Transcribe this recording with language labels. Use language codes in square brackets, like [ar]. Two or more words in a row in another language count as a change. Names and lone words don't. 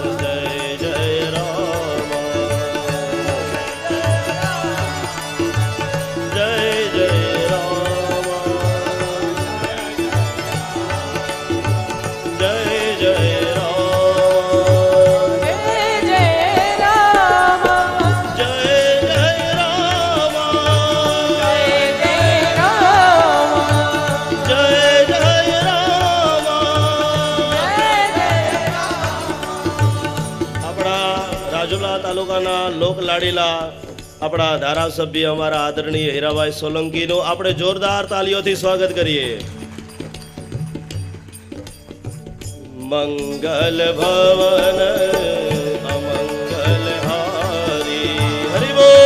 [hi] जय जय राम जय जय राम जय जय राम जय जय राम जय जय राम जय जय राम जय जय राम [gu] આપણા રાજુલા તાલુકાના લોકલાડીલા આપણા ધારાસભ્ય અમારા આદરણીય હીરાભાઈ સોલંકીનું આપણે જોરદાર તાલીઓથી સ્વાગત કરીએ. [hi] मंगल भवन अमंगल हारी हरि बोल